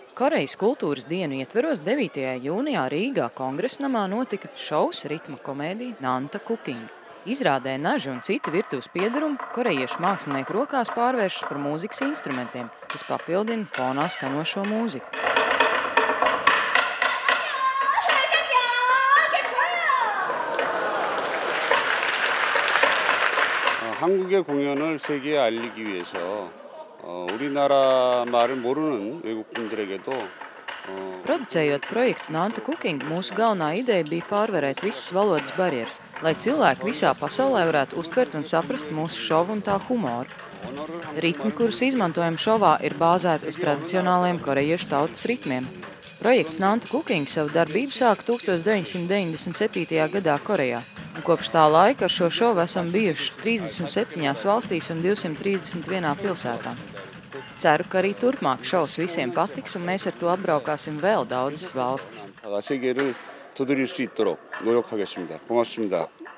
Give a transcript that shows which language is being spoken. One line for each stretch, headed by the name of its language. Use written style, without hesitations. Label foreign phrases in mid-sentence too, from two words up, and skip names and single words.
Latvian: Korejas kultūras dienu ietveros 9. jūnijā Rīgā Kongresnamā notika šovs ritma komēdija Nanta Cooking. Izrādē naži un citi virtuves piedarumi korejiešu mākslinieku rokās pārvēršas par mūzikas instrumentiem, kas papildina fonā skanošo mūziku.
Korean: 한국의 공연을 세계에 알리기 위해서 우리나라 말을 모르는 외국분들에게도
Latvian: Producējot projektu Nanta Cooking, mūsu galvenā ideja bija pārvarēt visas valodas barjeras, lai cilvēki visā pasaulē varētu uztvert un saprast mūsu šovu un tā humoru. Ritmi, kurus izmantojam šovā, ir bāzēti uz tradicionāliem korejiešu tautas ritmiem. Projekts Nanta Cooking savu darbību sāka 1997. gadā Korejā, un kopš tā laika ar šo šovu esam bijuši 37 valstīs un 231 pilsētā. Ceru, ka arī turpmāk šovs visiem patiks, un mēs ar to apbraukāsim vēl daudzas valstis.
Korean: 세계를 두드릴 수 있도록 노력하겠습니다. 고맙습니다.